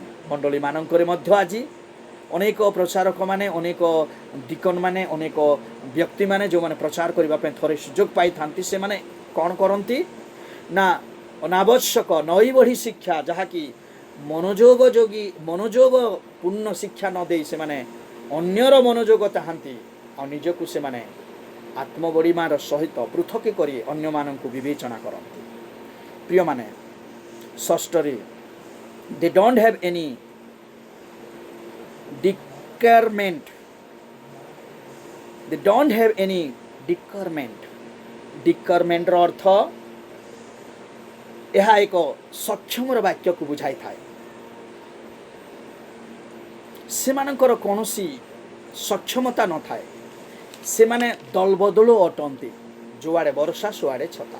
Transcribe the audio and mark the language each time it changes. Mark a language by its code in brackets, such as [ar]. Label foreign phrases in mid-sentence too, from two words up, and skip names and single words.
[or] ମଣ୍ଡଳୀମାନଙ୍କରେ ମଧ୍ୟ ଆଜି ଅନେକ ପ୍ରଚାରକମାନେ, ଅନେକ ଡିକନମାନେ, ଅନେକ ବ୍ୟକ୍ତିମାନେ ଯେଉଁମାନେ ପ୍ରଚାର କରିବା ପାଇଁ ଥରେ ସୁଯୋଗ ପାଇଥାନ୍ତି, ସେମାନେ କ'ଣ କରନ୍ତି ନା ଅନାବଶ୍ୟକ ନଈ ବଢ଼ି ଶିକ୍ଷା, ଯାହାକି ମନୋଯୋଗ ପୂର୍ଣ୍ଣ ଶିକ୍ଷା ନ ଦେଇ ସେମାନେ ଅନ୍ୟର ମନୋଯୋଗ ଚାହାନ୍ତି, ଆଉ ନିଜକୁ ସେମାନେ ଆତ୍ମବଡ଼ିମାର ସହିତ ପୃଥକ କରି ଅନ୍ୟମାନଙ୍କୁ ବିବେଚନା କରନ୍ତି। ପ୍ରିୟମାନେ, ଷଷ୍ଠରେ [en] they don't have any discernment. They don't have any discernment. [or] discernment ର ଅର୍ଥ ଏହା ଏକ ସକ୍ଷମର ବାକ୍ୟକୁ ବୁଝାଇଥାଏ। ସେମାନଙ୍କର କୌଣସି ସକ୍ଷମତା ନଥାଏ। ସେମାନେ ଦଳବଦଳ ଅଟନ୍ତି, ଯୁଆଡ଼େ ବର୍ଷା ସୁଆଡ଼େ ଛତା।